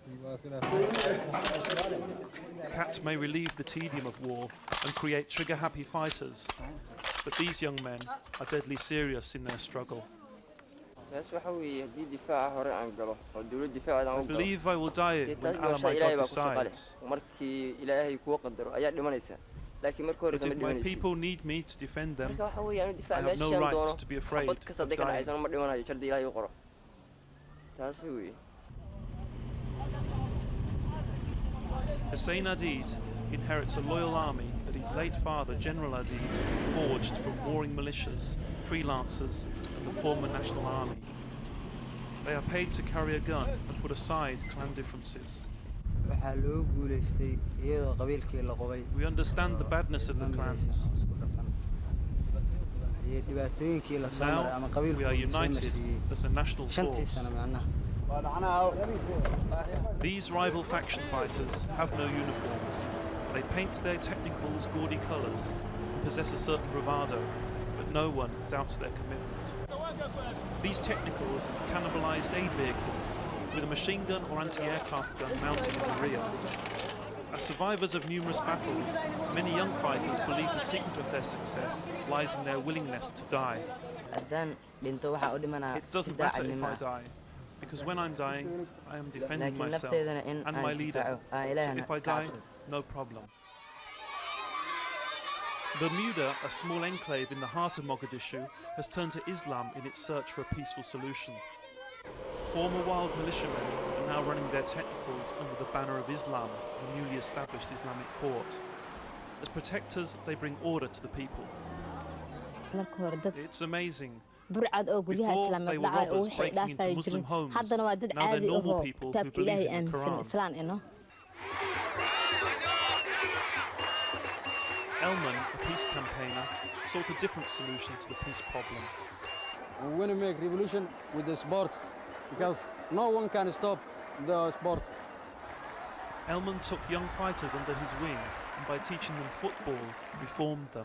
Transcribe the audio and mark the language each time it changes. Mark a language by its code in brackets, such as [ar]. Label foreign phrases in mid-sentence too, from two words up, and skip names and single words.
[en] Cat may relieve the tedium of war and create trigger-happy fighters, but these young men are deadly serious in their struggle. I believe I will die when Allah my God decides. [so] laakiin marka hore [en] But [so] sama [en] if my [so] dhimanaysid [en] people need me to defend them, [so] marka waxa weeyaan [en] I [so] difaac [en] have no [so] meeshaan [en] right [so] doono [en] to be afraid [so] xabad kasta [en] of [so] hadday ka [en] dying. [so] dhacaysan ma dhimanayo jardi ilaahay u qoro taasi weeye [en] Hussein Adid inherits a loyal army that his late father, General Adid, forged from warring militias, freelancers, and the former National Army. They are paid to carry a gun and put aside clan differences. [so] waxaa loo guulaystay iyadoo qabiilkii la qobay [en] We understand the badness of the clans. [so] isku dhafan iyo dhibaatooyinkii la soo maray ama [en] Now [so] qabiilku [en] we are [so] uu soo [en] united [so] marsiiyey [en] as a national [so] shantii [en] force. [so] sano macnaha [en] These rival faction fighters have no uniforms. They paint their technicals gaudy colours and possess a certain bravado, but no one doubts their commitment. These technicals are cannibalised aid vehicles with a machine gun or anti-aircraft gun mounted in the rear. As survivors of numerous battles, many young fighters believe the secret of their success lies in their willingness to die. [so] haddaan dhinto waxaa u dhimanaa [en] It doesn't [so] si [en] matter if [so] daacadnimo [en] I die, because when I'm dying, I am defending [so] laakiin [en] myself [so] nafteedana in [en] and [so] aan [en] my leader. [so] difaaco aan [en] So [so] ilaahana [en] if I [so] ka [en] die, [so] cabsado [en] no problem. Bermuda, a small enclave in the heart of Mogadishu, has turned to Islam in its search for a peaceful solution. Former wild militiamen are now running their technicals under the banner of Islam, the newly established Islamic court. As protectors, they bring order to the people. [so] marka hore dad [en] It's amazing. [so] burcad oo guryaha [en] Before, [so] islaamka [en] they were [so] dhacay oo [en] robbers [so] waxay [en] breaking into [so] dhaafay [en] Muslim [so] jirin [en] homes. [so] haddana waa dad [en] Now they're [so] caadi [en] normal [so] ahoo [en] people who [so] kitaabka [en] believe [so] ilaahay [en] in the [so] aaminsan oo [en] Quran. [so] islaan ino [en] Elman, a peace campaigner, sought a different solution to the peace problem. We want to make revolution with the sports because no one can stop the sports. Elman took young fighters under his wing and by teaching them football, reformed them.